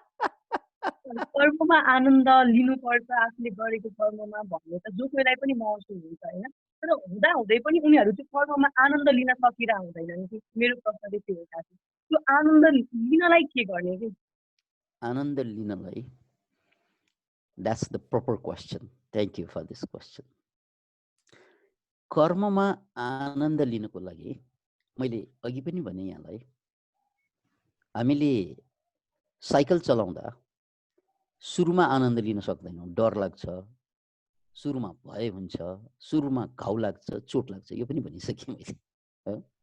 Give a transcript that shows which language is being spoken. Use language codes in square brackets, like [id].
[ne] कर्ममा आनन्द लिनुपर्छ आफूले गरेको कर्ममा भन्ने त जो कोहीलाई पनि महसुस हुन्छ होइन, तर हुँदा हुँदै पनि उनीहरू त्यो कर्ममा आनन्द लिन सकिरह हुँदैनन् कि। मेरो प्रश्न चाहिँ त्यो हो साथी, त्यो आनन्द लिनलाई के गर्ने कि? आनन्द लिनलाई, [en] that's the proper question. Thank you for this question. [ne] कर्ममा आनन्द लिनको लागि मैले अघि पनि भने यहाँलाई, हामीले साइकल चलाउँदा सुरुमा आनन्द लिन सक्दैनौँ, डर लाग्छ, सुरुमा भय हुन्छ, सुरुमा घाउ लाग्छ, चोट लाग्छ, यो पनि भनिसकेँ मैले।